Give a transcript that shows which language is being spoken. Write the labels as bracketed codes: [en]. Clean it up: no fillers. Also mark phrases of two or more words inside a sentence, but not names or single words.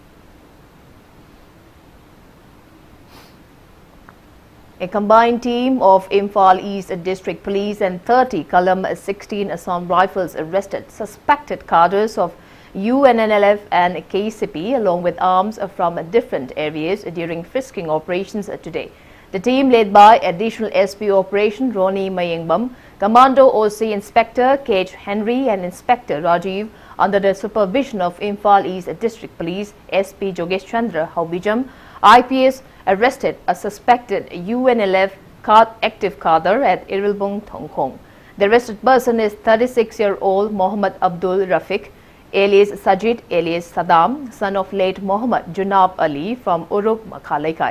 [en] A combined team of Imphal East District Police and 30 Kalam 16 Assam Rifles arrested suspected cadres of UNNLF and KCP along with arms from different areas during frisking operations today. The team led by Additional SP Operation Ronnie Mayengbam, Commando OC Inspector K.H. Henry and Inspector Rajiv under the supervision of Imphal East District Police SP Jogesh Chandra Haubijam, IPS arrested a suspected UNLF active cadre at Irilbung, Thongkong. The arrested person is 36-year-old Mohammed Abdul Rafiq, alias Sajid, alias Saddam, son of late Mohammed Junab Ali from Uruk, Makhalaikai.